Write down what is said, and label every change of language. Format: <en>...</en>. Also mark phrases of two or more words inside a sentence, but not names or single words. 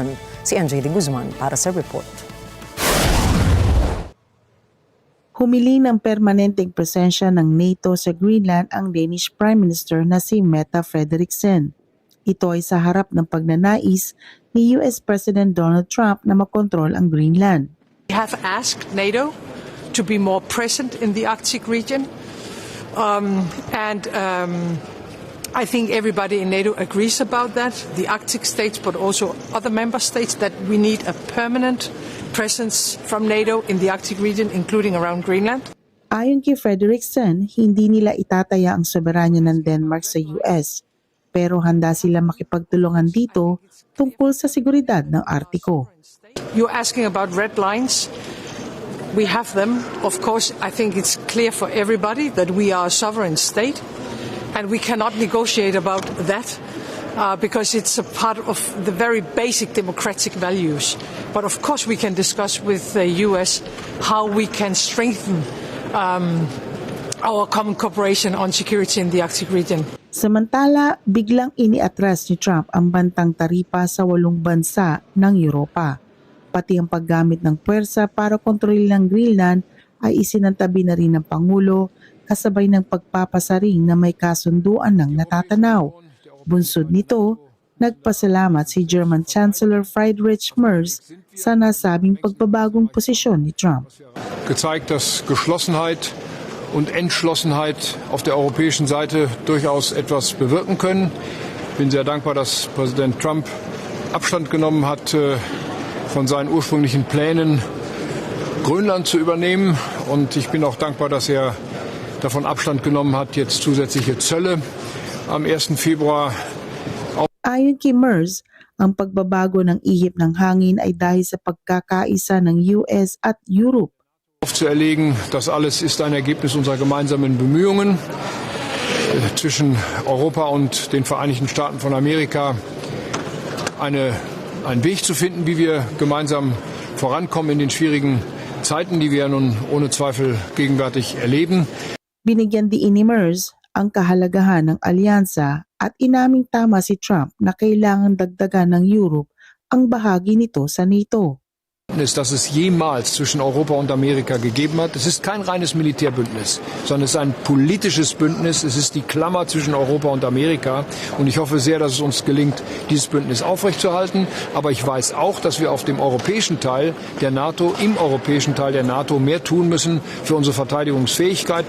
<tl>Si MJ de Guzman para sa report. Humiling ng permanenteng presensya ng NATO sa Greenland ang</tl> <en>Danish Prime Minister</en> <tl>na si Mette Frederiksen. Ito ay sa harap ng pagnanais ni</tl> <en>US President</en> <tl>Donald Trump na makontrol ang Greenland.</tl> <en>We have asked NATO to be more present in the Arctic region, and I think everybody in NATO agrees about that, the Arctic states but also other member states, that we need a permanent presence from NATO in the Arctic region, including around Greenland.</en> <tl>Ayon kay Frederiksen, hindi nila itataya ang soberanya ng Denmark sa US, pero handa sila makipagtulungan dito tungkol sa seguridad ng Artiko.</tl> <en>You're asking about red lines. We have them. Of course, I think it's clear for everybody that we are a sovereign state and we cannot negotiate about that because it's a part of the very basic democratic values. But of course we can discuss with the US how we can strengthen our common cooperation on security in the Arctic region.</en> <tl>Samantala, biglang iniatras ni Trump ang bantang taripa sa 8 bansa ng Europa. Pati ang paggamit ng puwersa para kontrolin ang Greenland ay isinantabi na rin ng Pangulo kasabay ng pagpapasaring na may kasunduan ng natatanaw. Bunsod nito, nagpasalamat si</tl> <en>German Chancellor</en> <tl>Friedrich Merz sa nasabing pagbabagong posisyon ni Trump.</tl> <de>Gezeigt, dass Geschlossenheit und Entschlossenheit auf der europäischen Seite durchaus etwas bewirken können. Ich bin sehr dankbar, dass Präsident Trump Abstand genommen hat von seinen ursprünglichen Plänen, Grönland zu übernehmen. Und ich bin auch dankbar, dass er davon Abstand genommen hat, jetzt zusätzliche Zölle am 1. Februar.</de> <tl>Ayon kay Merz, ang pagbabago ng ihip ng hangin ay dahil sa pagkakaisa ng US at Europe.</tl> <de>Aufzuerlegen, das alles ist ein Ergebnis unserer gemeinsamen Bemühungen zwischen Europa und den Vereinigten Staaten von Amerika, einen Weg zu finden, wie wir gemeinsam vorankommen in den schwierigen Zeiten, die wir nun ohne Zweifel gegenwärtig erleben.</de> <tl>Binigyan diin ni Merz ang kahalagahan ng alyansa at inaming tama si Trump na kailangan dagdagan ng Europe ang bahagi nito sa NATO.</tl> <de>Dass es jemals zwischen Europa und Amerika gegeben hat. Es ist kein reines Militärbündnis, sondern es ist ein politisches Bündnis. Es ist die Klammer zwischen Europa und Amerika. Und ich hoffe sehr, dass es uns gelingt, dieses Bündnis aufrechtzuerhalten. Aber ich weiß auch, dass wir auf dem europäischen Teil der NATO, im europäischen Teil der NATO mehr tun müssen für unsere Verteidigungsfähigkeit.</de>